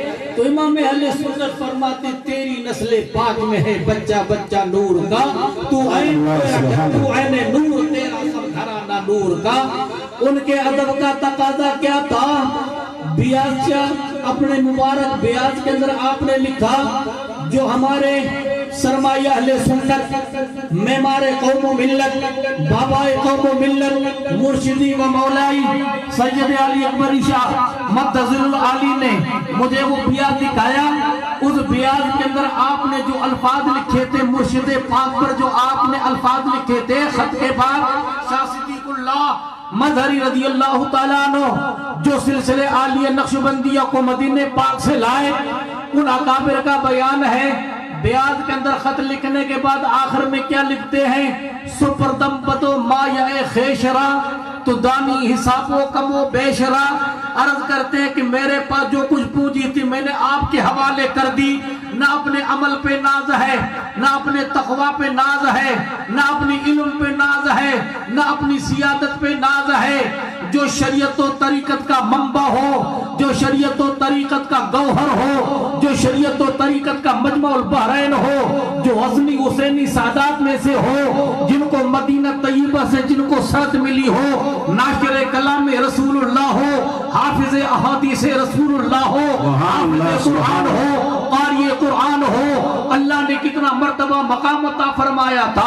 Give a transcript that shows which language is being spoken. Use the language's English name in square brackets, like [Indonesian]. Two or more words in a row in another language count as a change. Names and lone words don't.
[Urdu] تو امام اہل سنت فرماتے تیری نسل پاک میں ہے بچہ بچہ نور کا، تو عین نور تیرا سب گھرانہ نور کا۔ ان کے ادب کا تقاضا کیا تھا؟ بیاض اپنے مبارک بیاض کے اندر آپ نے لکھا جو ہمارے سرمایہ اہل سنت، معمار قوم و ملت، بابا قوم و ملت، مرشدی و مولائی سید علی اکبر شاہ [Arabic] مدظل العالی [Urdu] نے مجھے وہ بیاض دکھایا۔ اس بیاض کے اندر آپ نے جو الفاظ لکھے تھے مرشد پاک پر، جو آپ نے الفاظ لکھے تھے خط کے بعد، شاہ صدیق اللہ مظہری [Arabic] رضی اللہ تعالیٰ عنہ [Urdu] جو سلسلے عالیہ نقشبندیہ کو مدینہ پاک سے لائے، ان اکابر کا بیان ہے۔ بیاض کے اندر خط لکھنے کے بعد آخر میں کیا لکھتے ہیں؟ [Persian] سپردم بدو ما یا خیشرا تو دانی حساب و کم و بیشرا۔ [Urdu] عرض کرتے ہیں کہ میرے پاس جو کچھ پونجی تھی میں نے آپ کے حوالے کر دی۔ نہ اپنے عمل پہ ناز ہے، نہ اپنے تقوی پہ ناز ہے، نہ اپنی علم پہ ناز ہے، نہ اپنی سیادت پہ ناز ہے۔ جو شریعت و طریقت کا منبع ہو، جو شریعت و طریقت کا گوہر ہو، جو شریعت و طریقت کا مجمع البحرین ہو، جو غزنی حسینی سادات میں سے ہو، جن کو مدینہ طیبہ سے جن کو سرد ملی ہو، ناشر کلام رسول اللہ ہو، حافظ احادیث رسول اللہ ہو، حافظ قرآن ہو، قاری قرآن ہو، اللہ نے کتنا مرتبہ مقام عطا فرمایا تھا۔